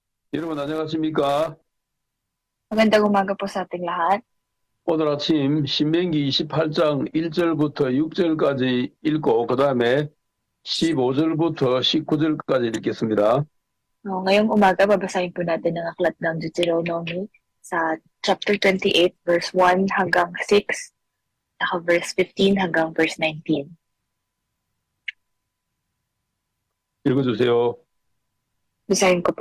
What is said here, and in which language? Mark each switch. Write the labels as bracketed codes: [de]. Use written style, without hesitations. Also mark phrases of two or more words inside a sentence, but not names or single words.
[ko] 여러분 안녕하십니까? [tl] Magandang umaga po sa ating lahat. [ko] 오늘 아침 신명기 28장 1절부터 6절까지 읽고 그 다음에 15절부터 19절까지 읽겠습니다. [tl] Ngayong umaga, babasahin po natin ang aklat ng Deuteronomy sa chapter 28, verse 1 hanggang 6, verse 15 hanggang verse 19. [ko] 읽어주세요. [tl] Basahin ko po.